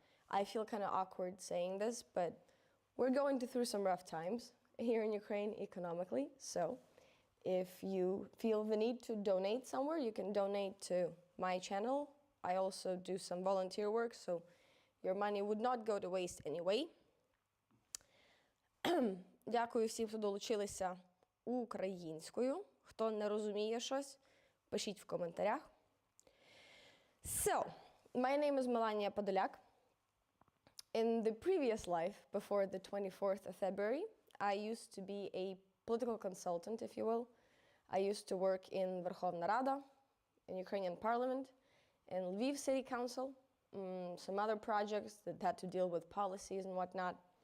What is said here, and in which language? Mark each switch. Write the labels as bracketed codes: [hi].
[en] I feel kind of awkward saying this, but we're going through some rough times here in Ukraine economically. So if you feel the need to donate somewhere, you can donate to my channel. I also do some volunteer work, so your money would not go to waste anyway. [uk] Дякую всім, хто долучилися українською. Хто не розуміє щось, пишіть в коментарях. [en] So, my name is Melaniya Podolyak. In the previous life, before the 24th of February, I used to be a political consultant, if you will. I used to work in Верховна Рада, in Ukrainian Parliament, in Lviv City Council, some other projects that had to deal with policies and whatnot.